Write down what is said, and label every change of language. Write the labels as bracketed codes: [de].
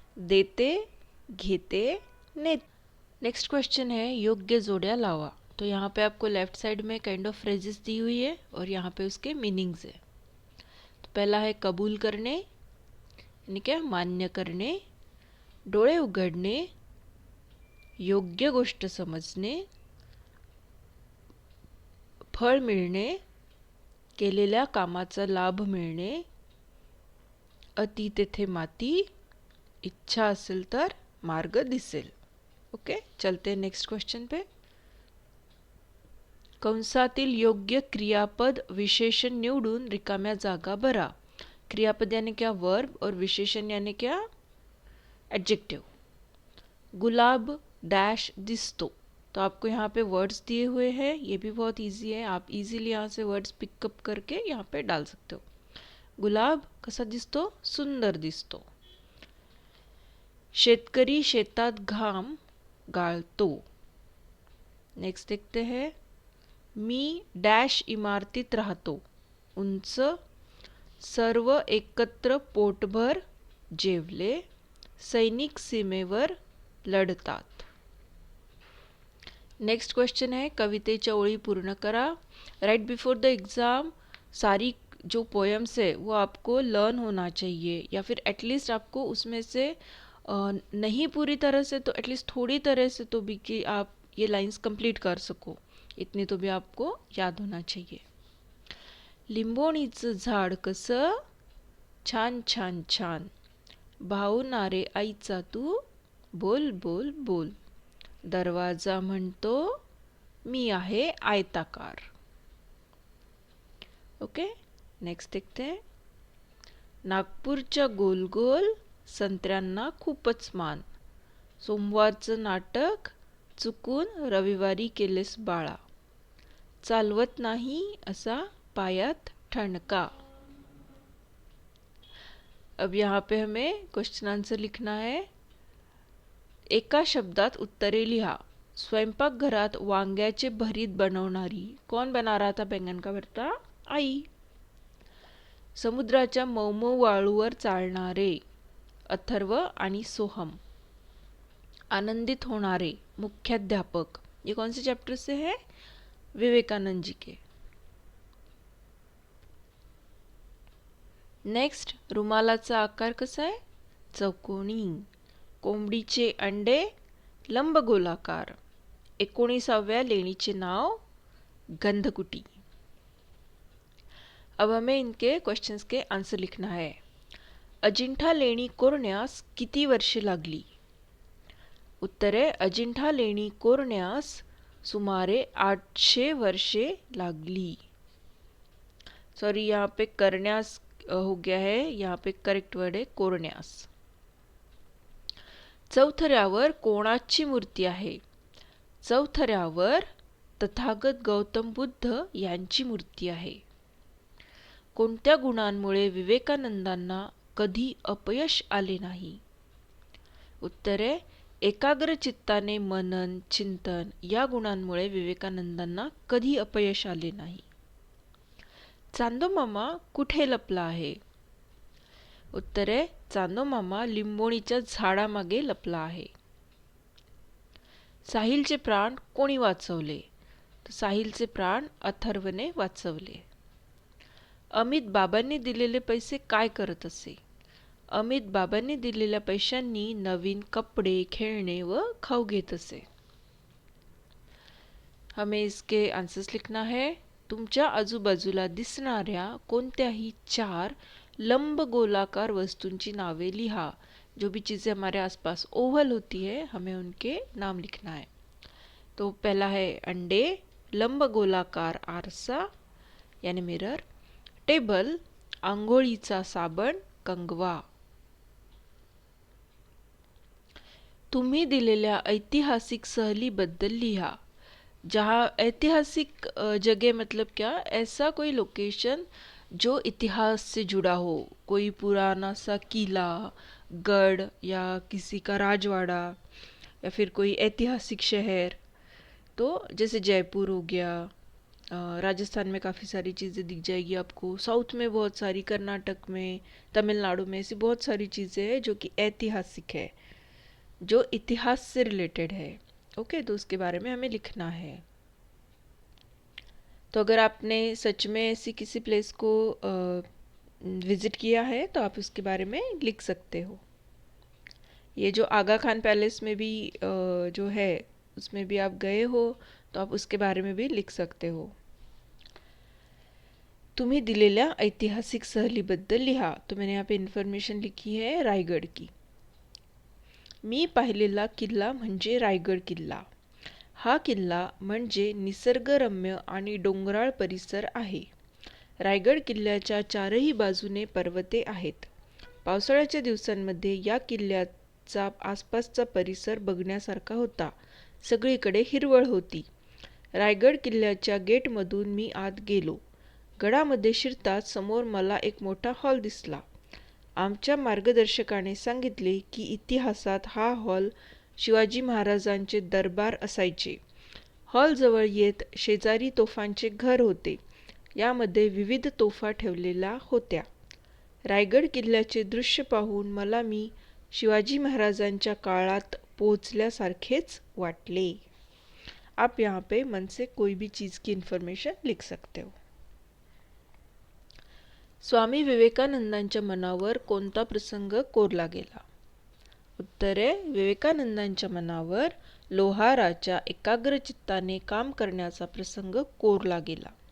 [mr] देते, घेते, नेते. [hi] नेक्स्ट क्वेश्चन है [mr] योग्य जोड्या लावा. [hi] तो यहाँ पे आपको लेफ्ट साइड में काइंड ऑफ फ्रेजेस दी हुई है और यहाँ पे उसके मीनिंग्स है. तो पहला है [mr] कबूल करणे, [hi] यानी क्या? [mr] मान्य करणे. डोळे उघडणे, योग्य गोष्ट समजणे. फळ मिळणे, केलेल्या कामाचा लाभ मिळणे. अति तेथे माती, इच्छा असेल तर मार्ग दिसेल. [hi] ओके, चलते नेक्स्ट क्वेश्चन पे. [mr] कंसातील योग्य क्रियापद विशेषण निवडून रिकाम्या जागा भरा. [hi] क्रियापद यानी क्या? वर्ब, और विशेषण यानी क्या? एडजेक्टिव. [mr] गुलाब डैश दिसतो. [hi] तो आपको यहाँ पे वर्ड्स दिए हुए हैं, ये भी बहुत इजी है, आप इजीली यहाँ से वर्ड्स पिकअप करके यहाँ पे डाल सकते हो. [mr] गुलाब कसा दिसतो? सुंदर दिसतो. शेतकरी शेतात घाम गाळतो. [hi] नेक्स्ट देखते हैं. [mr] मी डॅश इमारतीत राहतो. उंच. सर्व एकत्र पोटभर जेवले. सैनिक सीमेवर लढतात. [hi] नेक्स्ट क्वेश्चन है, [mr] कवितेच्या ओळी पूर्ण करा. [hi] राइट बिफोर द एग्ज़ाम सारी जो पोएम्स है वो आपको लर्न होना चाहिए, या फिर एटलीस्ट आपको उसमें से नहीं पूरी तरह से तो एटलीस्ट थोड़ी तरह से तो भी कि आप ये लाइंस कंप्लीट कर सको, इतनी तो भी आपको याद होना चाहिए. [mr] लिंबोणीचं झाड कसं? छान छान छान. भावनारे आईचा तू, बोल बोल बोल. दरवाजा म्हणतो मी आहे आयताकार. [hi] ओके, नेक्स्ट देखते हैं. [mr] नागपूरच्या गोल गोल संत्र्यांना खूपच मान. सोमवारचं नाटक चुकून रविवारी केलेस बाळा. चालवत नाही असा पायात ठणका. [hi] अब यहाँ पे हमें क्वेश्चन आंसर लिखना है. [mr] एका शब्दात उत्तरे लिहा. स्वयंपाकघरात वांग्याचे भरीत बनवणारी. [hi] कौन बना रहा था बैंगन का भरता? [mr] आई. समुद्राच्या मऊ वाळूवर चालणारे. अथर्व आणि सोहम. आनंदित होणारे. [hi] मुख्याध्यापक. ये कौन से चैप्टर से है? विवेकानंद जी के. [mr] नेक्स्ट, रुमालाचा आकार कसा आहे? चौकोनी. कोंबडीचे अंडे लंबगोलाकार. 19व्या लेणीचे नाव गंधकुटी. [hi] अब हमें इनके क्वेश्चंस के आंसर लिखना है. [mr] अजिंठा लेणी कोरण्यास किती वर्षे लागली? उत्तरे, अजिंठा लेणी कोरण्यास सुमारे 800 वर्षे लागली. [hi] सॉरी, यहाँ पे करण्यास हो गया है, यहाँ पे करेक्ट वर्ड है कोरण्यास. [mr] चौथऱ्यावर कोणाची मूर्ती आहे? चौथऱ्यावर तथागत गौतम बुद्ध यांची मूर्ती आहे. कोणत्या गुणांमुळे विवेकानंदांना कधी अपयश आले नाही? उत्तरे, एकाग्र चित्ताने मनन चिंतन या गुणांमुळे विवेकानंदांना कधी अपयश आले नाही. चांदोमामा कुठे लपला आहे? उत्तरे, चांदोमामा लिंबोणीच्या झाडामागे लपला आहे. साहिलचे प्राण कोणी वाचवले? तर साहिलचे प्राण अथर्वने वाचवले. अमित बाबांनी दिलेले पैसे काय करत असे? अमित बाबांनी दिलेल्या पैशांनी नवीन कपडे, खेळणे व खाऊ घेत असे. [hi] हमें इसके आंसर्स लिखना है. [mr] तुमच्या आजूबाजूला दिसणाऱ्या कोणत्याही 4 लंबगोलाकार वस्तूंची नावे लिहा. [hi] जो भी चीज़ें हमारे आसपास ओवल होती है हमें उनके नाम लिखना है. तो पहला है [mr] अंडे, लंबगोलाकार आरसा यानी मिरर, टेबल, आंघोळीचा साबण, कंगवा. तुम्ही दिलेल्या ऐतिहासिक सहलीबद्दल लिहा. [hi] जहाँ ऐतिहासिक जगह मतलब क्या? ऐसा कोई लोकेशन जो इतिहास से जुड़ा हो. कोई पुराना सा किला, गढ़ या किसी का राजवाड़ा या फिर कोई ऐतिहासिक शहर. तो जैसे जयपुर हो गया, राजस्थान में काफ़ी सारी चीज़ें दिख जाएगी आपको. साउथ में बहुत सारी, कर्नाटक में, तमिलनाडु में ऐसी बहुत सारी चीज़ें हैं जो कि ऐतिहासिक है, जो इतिहास से रिलेटेड है. ओके, तो उसके बारे में हमें लिखना है. तो अगर आपने सच में ऐसी किसी प्लेस को विज़िट किया है तो आप उसके बारे में लिख सकते हो. ये जो आगा खान पैलेस में भी जो है उसमें भी आप गए हो तो आप उसके बारे में भी लिख सकते हो. [mr] तुम्ही दिलेल्या ऐतिहासिक सहलीबद्दल लिहा। [hi] तो मैंने यहाँ पे इन्फॉर्मेशन लिखी है रायगड की। [mr] मी पाहिलेला किल्ला म्हणजे रायगड किल्ला। हा किल्ला म्हणजे निसर्गरम्य आणि डोंगराळ परिसर आहे। रायगड किल्ल्याच्या चारही बाजूने पर्वते आहेत। पावसाळ्याच्या दिवसांमध्ये या किल्ल्याचा आसपासचा परिसर बघण्यासारखा होता। सगळीकडे हिरवळ होती। रायगड किल्ल्याच्या गेटमधून मी आत गेलो। गडामध्ये शिरताच समोर मला एक मोठा हॉल दिसला। आमच्या मार्गदर्शकाने सांगितले की इतिहासात हा हॉल शिवाजी महाराजांचे दरबार असायचे। हॉलजवळ येत शेजारी तोफांचे घर होते। यामध्ये विविध तोफा ठेवलेल्या होत्या। रायगड किल्ल्याचे दृश्य पाहून मला शिवाजी महाराजांच्या काळात पोहोचल्यासारखेच वाटले। [hi] आप यहाँ पे मन से कोई भी चीज़ की इन्फॉर्मेशन लिख सकते हो। [mr] स्वामी विवेकानंदांच्या मनावर कोणता प्रसंग कोरला गेला? उत्तर आहे विवेकानंदांच्या मनावर लोहाराच्या एकाग्र चित्ताने काम करण्याचा प्रसंग कोरला गेला।